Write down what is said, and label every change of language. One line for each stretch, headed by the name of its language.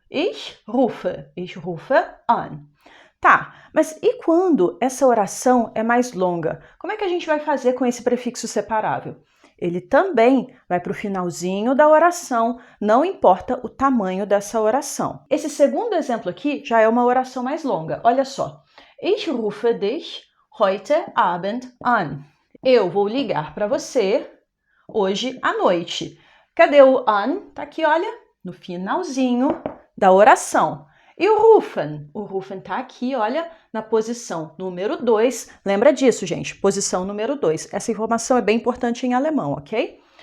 German: Ich rufe an.
Portuguese: Tá, mas e quando essa oração é mais longa? Como é que a gente vai fazer com esse prefixo separável? Ele também vai para o finalzinho da oração, não importa o tamanho dessa oração. Esse segundo exemplo aqui já é uma oração mais longa. Olha só.
German: Ich rufe dich heute Abend an.
Portuguese: Eu vou ligar para você hoje à noite. Cadê o an? Tá aqui, olha, no finalzinho da oração. E o rufen? O rufen tá aqui, olha, na posição número 2. Lembra disso, gente? Posição número 2. Essa informação é bem importante em alemão, ok?